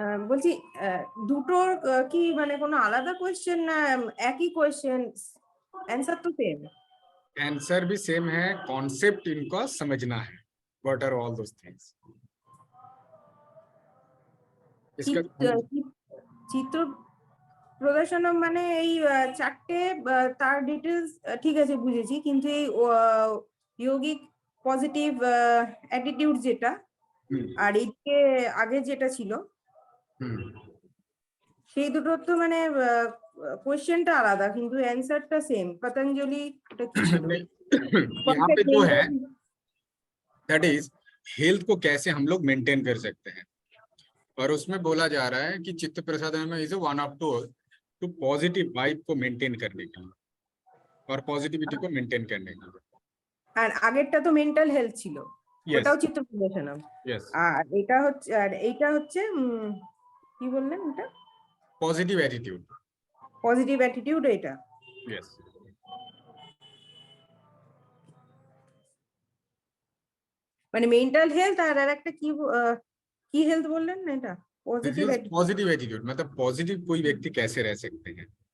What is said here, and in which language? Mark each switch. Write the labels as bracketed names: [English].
[Bangla] বলছি দুটোর কি মানে কোনো আলাদা কোয়েশ্চেন না একই কোয়েশ্চেন, অ্যান্সার তো সেম? [Hindi] आंसर भी सेम है, कॉन्सेप्ट इनको समझना है. [English] What are all those things? [Hindi] इसका [Bangla] চিত্র প্রদর্শনম মানে এই চারটে তার ডিটেলস ঠিক আছে বুঝেছি, কিন্তু এই যোগিক পজিটিভ অ্যাটিটিউড যেটা আর এইদিকে আগে যেটা ছিল সেই দুটোর তো মানে কোয়েশ্চেনটা আলাদা কিন্তু অ্যান্সারটা সেম। পতঞ্জলি এটা কি ছিল? [Hindi] यहाँ पे जो है दैट इज हेल्थ को कैसे हम लोग मेंटेन कर सकते हैं, और उसमें बोला जा रहा है कि चित्त प्रसादन में [English] is one of to positive vibe [Hindi] को मेंटेन करने के लिए और पॉजिटिविटी को मेंटेन करने के लिए। [Bangla] আর আগেরটা তো মেন্টাল হেলথ ছিল, ওটাও চিত্র প্রদর্শনম। [English] yes, [Bangla] আর এইটা হচ্ছে কি বললেন এটা? [English] Positive attitude. [Bangla] পজিটিভ অ্যাটিটিউড এটা। [English] yes, [Bangla] মানে মেন্টাল হেলথ আর একটা কি কি হেলথ বললেন না এটা? [English] Positive attitude. [Hindi] पॉजिटिव एटीट्यूड मतलब पॉजिटिव कोई व्यक्ति कैसे रह सकते हैं।